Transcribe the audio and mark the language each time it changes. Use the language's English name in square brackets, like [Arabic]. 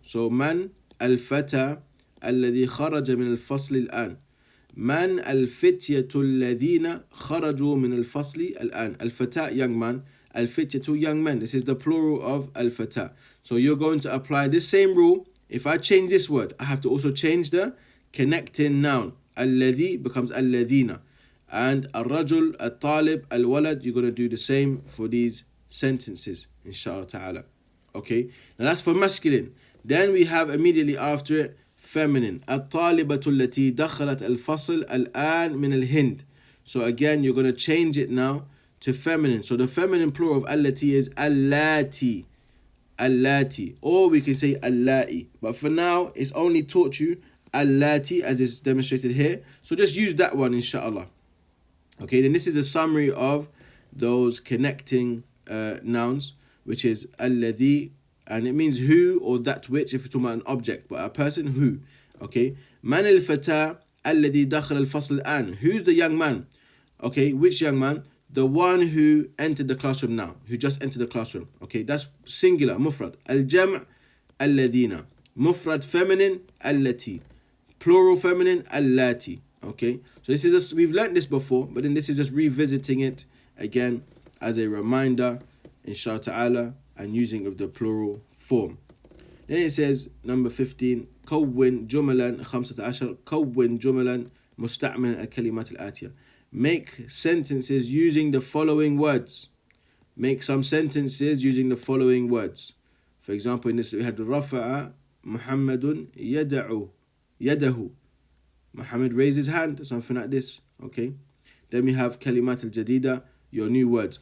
[Arabic] So man al-fata الذي خرج من الفصل الآن. من الفتية الذين خرجوا من الفصل الآن. [English] الفتاة, young man. الفتية, young men. This is the plural of al-fata. So you're going to apply this same rule. If I change this word, I have to also change the connecting noun. [Arabic] الذي becomes الذين. [English] And الرجل, الطالب, الولد, you're going to do the same for these sentences, inshallah ta'ala. Okay, now that's for masculine. Then we have immediately after it feminine. [Arabic] الطالبة التي دخلت الفصل الآن من الهند. [English] So again, you're going to change it now to feminine. So the feminine plural of التي is اللاتي. [Arabic] اللاتي. [English] Or we can say اللائي. But for now, it's only taught you اللاتي as is demonstrated here. So just use that one, inshallah. Okay, then this is a summary of those connecting nouns, which is الذي, and it means who or that which if you're talking about an object, but a person, who. [Arabic] Okay, من الفتى الذي دخل الفصل الآن. [English] Who's the young man? Okay, which young man? The one who entered the classroom now, who just entered the classroom. Okay, that's singular, mufrad. [Arabic] الجمع الذين. [English] Mufrad feminine التي. Plural feminine اللاتي. Okay, so this is just, we've learned this before, but then this is just revisiting it again as a reminder, inshallah ta'ala, and using of the plural form. Then it says, number 15, [Arabic] كون جملا 15 كون جملا مستعملا الكلمات الآتية. [English] Make sentences using the following words. Make some sentences using the following words. For example, in this we had [Arabic] رفع محمد يده. [English] Muhammad raised his hand, something like this. Okay. Then we have [Arabic] kalimat al-jadida, [English] your new words.